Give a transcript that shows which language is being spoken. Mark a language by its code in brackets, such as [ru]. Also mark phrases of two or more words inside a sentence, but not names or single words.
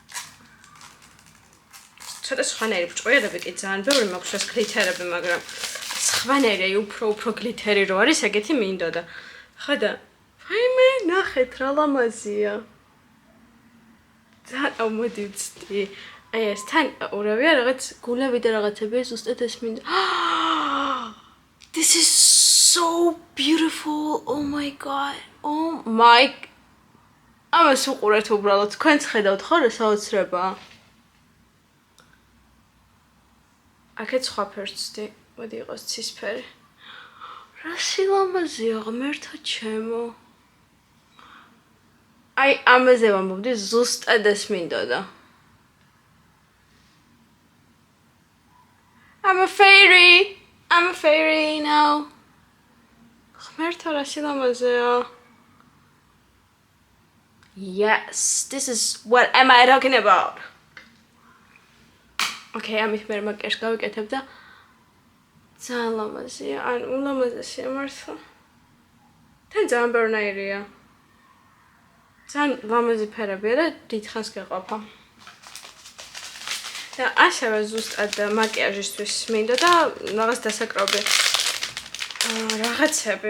[ka] ცოტა სხვანაირი ბრჭყვიალები კი ძალიან ბევრი მაქვს ეს გლითერები, მაგრამ სხვანაირი აი უფრო გლითერი რო არის, ეგეთი მინდოდა. ხო და ვაიმე, ნახეთ რა ლამაზია. ძალიან მოდი ვცდი. აი ეს თან ურავია რაღაც გულები და რაღაცები ზუსტად ეს მინდა. [en] This is so beautiful. Oh my god. Oh my. [ka] ამას უყურეთ უბრალოდ. თქვენც ხედავთ ხო რა საოცრება? აქეთ სხვა ფერს ვცდი. მოდი იყოს ცისფერი. რა სილამაზეა ღმერთო ჩემო. აი ამაზე ვამბობდი ზუსტად ეს მინდოდა. [en] I'm a fairy now. [ka] ღმერთო რა სილამაზეა. [en] Yes, this is what am I talking about. [ka] Okay, ამით მე მაგერს გავიკეთებ და ძალიან ლამაზია, ან ულამაზესია მართლა. თან ძალიან ბევრნაირია. ძალიან ლამაზი ფერებია და დიდხანს გეყოფა. და ასევე ზუსტად მაკიაჟისთვის მინდა და რაღაც დასაკრავები რაღაცები.